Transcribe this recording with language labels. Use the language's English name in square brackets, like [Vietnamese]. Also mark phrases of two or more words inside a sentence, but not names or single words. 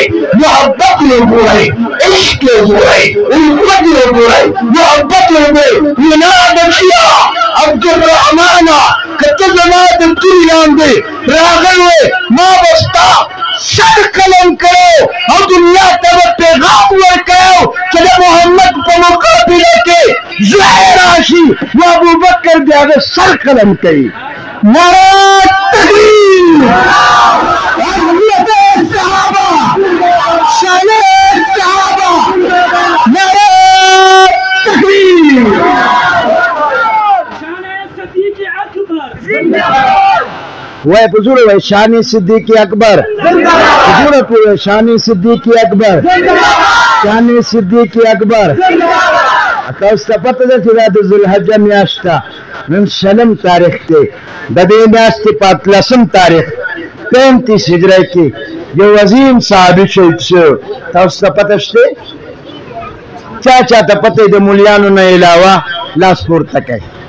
[Pashto] محبت وګورئ عشق وګورئ الفت وګورئ محبت وګورئ نه بچیا عبدالرحمن که ته زما د تورې لاندې راغلی ما به ستا سر قلم کړو او دنیا ته به پیغام ورکړو چې د محمد په مقابله کې زوی راشي نو ابوبکر د هغه سر قلم کوي [Urdu] نعره تکبیر حضرت صحابه شان صحابه نعره تکبیر وہ بزرگ ہے شان صدیق اکبر بزرگ ہے شان صدیق اکبر شان صدیق اکبر [Pashto] تاسو ته پته ده چې دا د ذوالحجه میاشت ده نن شلم تاریخ دی د دې میاشتې په اتلسم تاریخ 35 هجري کې یو عظیم صحابي شهید شو تاسو ته پته شته چا ته پته د مولیانو نه علاوه لاس پورته کوي